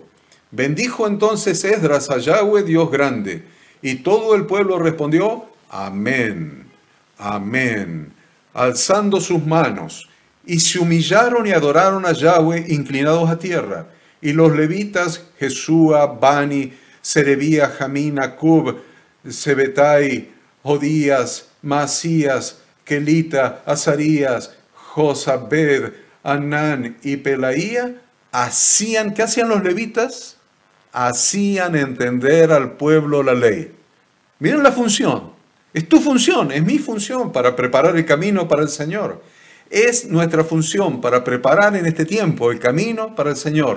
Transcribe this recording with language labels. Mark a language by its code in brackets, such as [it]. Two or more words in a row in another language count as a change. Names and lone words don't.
[es] Bendijo entonces Esdras a Yahweh Dios grande, y todo el pueblo respondió, amén, amén, alzando sus manos, y se humillaron y adoraron a Yahweh inclinados a tierra. Y los levitas, Jesúa, Bani, Serebía, Jamín, Acub, Sebetai, Jodías, Masías, Kelita, Azarías, Josabed, Anán y Pelaía, hacían, ¿qué hacían los levitas? Hacían entender al pueblo la ley. Miren la función. Es tu función, es mi función para preparar el camino para el Señor. Es nuestra función para preparar en este tiempo el camino para el Señor.